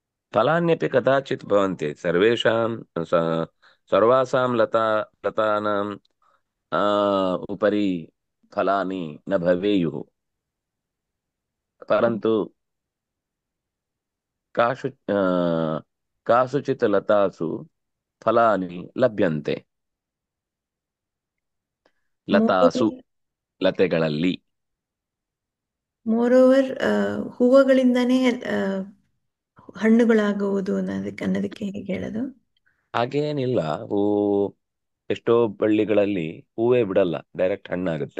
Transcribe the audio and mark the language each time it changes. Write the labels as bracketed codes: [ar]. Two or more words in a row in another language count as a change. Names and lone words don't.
[sa] फलान्यपि कदाचित् भवन्ति सर्वेषां सर्वासां लतानां उपरि फलानि न भवेयुः परन्तु कासुचित् लतासु फलानि लभ्यन्ते ಲತಾಸು ಲತೆಗಳಲ್ಲಿ [kn] ಮೋರ್ ಓವರ್ ಹೂವುಗಳಿಂದಾನೇ ಹಣ್ಣುಗಳಾಗುವುದು ಅನ್ನೋದಕ್ಕೆ ಹೇಗೆ ಹೇಳೋದು? ಹಾಗೇನಿಲ್ಲ. ಹೂ ಎಷ್ಟೋ ಬಳ್ಳಿಗಳಲ್ಲಿ ಹೂವೇ ಬಿಡಲ್ಲ, ಡೈರೆಕ್ಟ್ ಹಣ್ಣಾಗುತ್ತೆ.